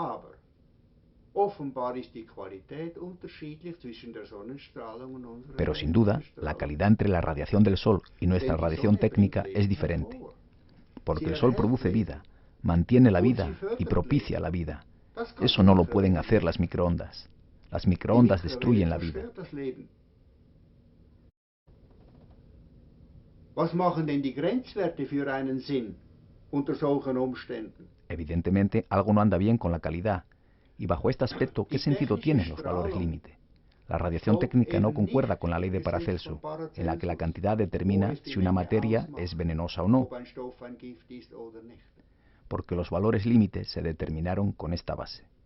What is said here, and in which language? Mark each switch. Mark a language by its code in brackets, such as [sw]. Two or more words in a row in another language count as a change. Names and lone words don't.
[es] Pero sin duda, la calidad entre la radiación del Sol y nuestra radiación técnica es diferente. Porque el Sol produce vida, mantiene la vida y propicia la vida. Eso no lo pueden hacer las microondas. Las microondas destruyen la vida. [de] Was machen denn die Grenzwerte für einen Sinn unter solchen Umständen? [es] Evidentemente, algo no anda bien con la calidad. Y bajo este aspecto, ¿qué sentido tienen los valores límite? La radiación técnica no concuerda con la ley de Paracelso, en la que la cantidad determina si una materia es venenosa o no, porque los valores límite se determinaron con esta base.